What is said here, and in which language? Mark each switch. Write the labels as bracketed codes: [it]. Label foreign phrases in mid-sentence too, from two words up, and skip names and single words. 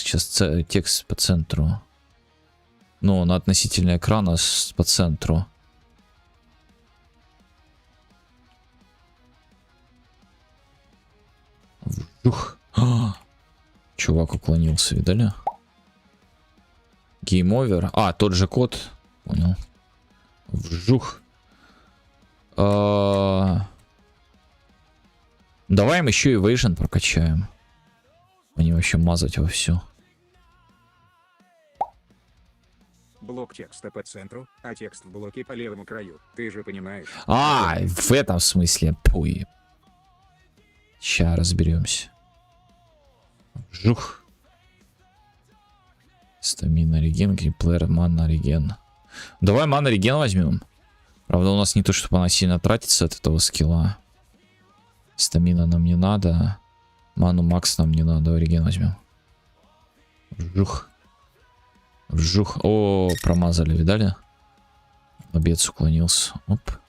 [ru] Сейчас текст по центру. Ну, на относительно экрана по центру. Вжух. Чувак уклонился, видали? [en] Game over. [ru] А, тот же код. Понял. Вжух. Давай им еще evasion прокачаем. Они вообще мазать вовсю. Блок текста по центру, а текст в блоке по левому краю. Ты же понимаешь. В этом смысле. Пуй. Ща разберемся. Вжух. [en] Стамина реген, [ru] геймплеер, [en] мана реген. [ru] Давай [en] мана реген [ru] возьмем. Правда, у нас не то, чтобы она сильно тратится от этого скилла. Стамина нам не надо. Ману макс нам не надо. Давай реген возьмем. Вжух. Вжух. О, промазали, видали? Обец уклонился. Оп.